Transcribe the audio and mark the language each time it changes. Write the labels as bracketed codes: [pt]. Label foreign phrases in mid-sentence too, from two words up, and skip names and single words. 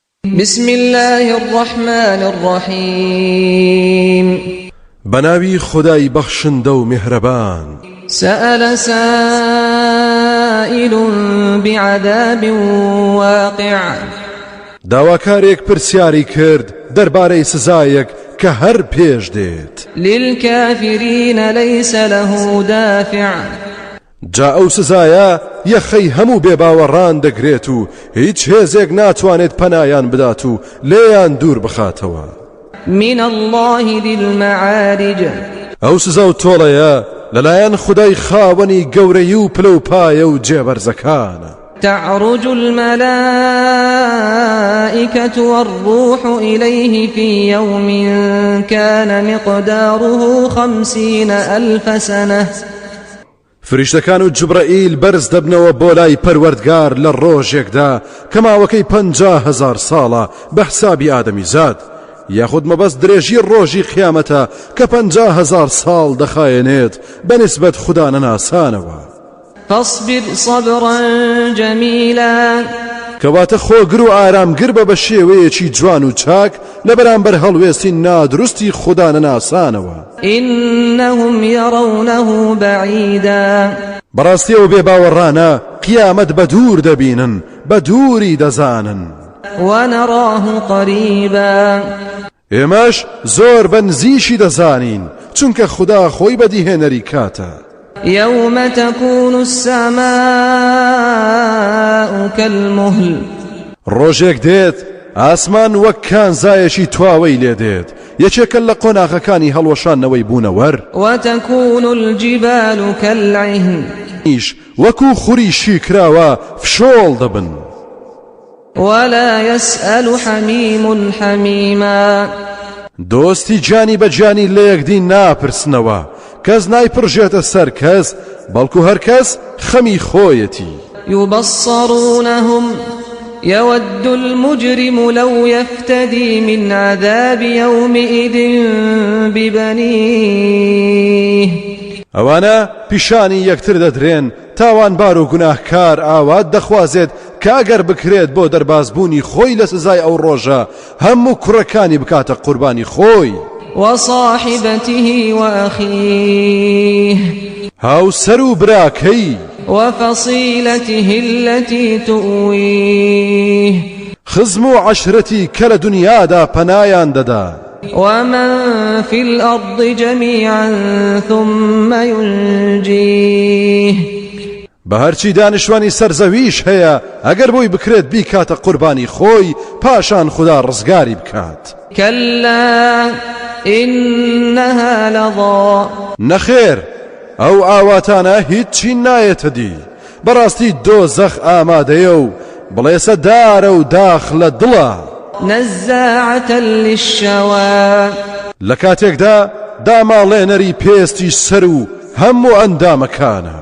[ar] بسم الله الرحمن الرحيم [ckb] بناوي خداي بخشندو مهربان [ar] سأل سائل بعذاب واقع [ckb] داواکارێک پرسیاری کرد دەربارەی سزایەک کە هەر پێش دێت [ar] للكافرين ليس له دافع [ckb] جا ئەو سزایە یەخەی هەموو بێباوەڕان دەگرێت و هیچ هێزێک ناتوانێت پەنایان بدات و لێیان دوور بخاتەوە [ar] من الله ذي المعارج [ckb] ئەو سزا و تۆڵەیە لەلایەن خودای خاوەنی گەورەی و پلە و پایە و جێبەرزەکانە [ar] تعرج الملائكة والروح إليه في يوم كان مقداره 50,000 سنة [ckb] فریشتەکان و جبرائیل بەرز دەبنەوە بۆ لای پەروەردگار لە ڕۆژێکدا کە ماوەکەی 50,000 ساڵە بە حسابی ئادەمیزاد یاخود مەبەست درێژی ڕۆژی قیامەتە کە 50,000 ساڵ دەخایەنێت بەنسبەت خوددا نەناسانەوە [ar] فاصبر صبرا جميلا [ckb] کەواتە خۆگر و ئارامگر بە شێوەیەکی جوان و چاک لە بەرامبەر هەڵوێستی نادروستی خوددا نەناسانەوە [ar] إنهم يرونه بعيدا [ckb] بەڕاستی ئەو بێباوەڕانە قیامەت بە دوور دەبینن بە دووری دەزانن [ar] ونراه قريبا [ckb] ئێمەش زۆر بە نزیشی دەزانین چونکە خوددا خۆی بەدیهێنەری کاتە [ar] يوم تكون السماء كالمهل [ckb] ڕۆژێک دێت ئاسمان وەک کانزایەکی تواوەی لێ دێت یەکێکە لە قۆناغەکانی هەڵوەشانەوەی بوونەوەر [ar] وتكون الجبال كالعهن [ckb] ئیش وەکو خوری شیکراوە فشۆڵ دەبن [ar] ولا يسأل حميم حميما [ckb] دۆستی جانی بە جانی لە یەکدی ناپرسنەوە کەس نایپڕژێتە سەر کەس بەڵکو هەر کەس خەمی خۆیەتی [ar] يبصرونهم يود المجرم لو يفتدي من عذاب يومئذ ببنيه [ckb] ئەوانە پیشانی یەکتر دەدرێن تاوانبار و گوناهکار ئاوات دەخوازێت کاگەر بکرێت بۆ دەربازبوونی خۆی لە سزای ئەو ڕۆژە هەموو کوڕەکانی بکاتە قوربانی خۆی [ar] وصاحبته وأخيه [ckb] هاوسەر و براکەی [ar] وفصيلته التي تؤويه [ckb] خزم و عەشرەتی کە لە دونیادا پەنایان دەدا [ar] ومن في الأرض جميعا ثم ينجيه [ckb] بەهەرچی دانیشتوانی سەرزەویش هەیە ئەگەر بۆی بکرێت بیکاتە قوربانی خۆی پاشان خوددا ڕزگاری بکات [ar] كلا إنها لظى [ckb] نەخێر ئەو ئاواتانە هیچی نایەتە دی بەڕاستی دۆزەخ ئامادەیە و بڵێسە دارە و داخ لە دڵە [ar] نزاعة للشوى [ckb] لە کاتێکدا داماڵێنەری پێستی سەر و هەموو ئەندامەکانە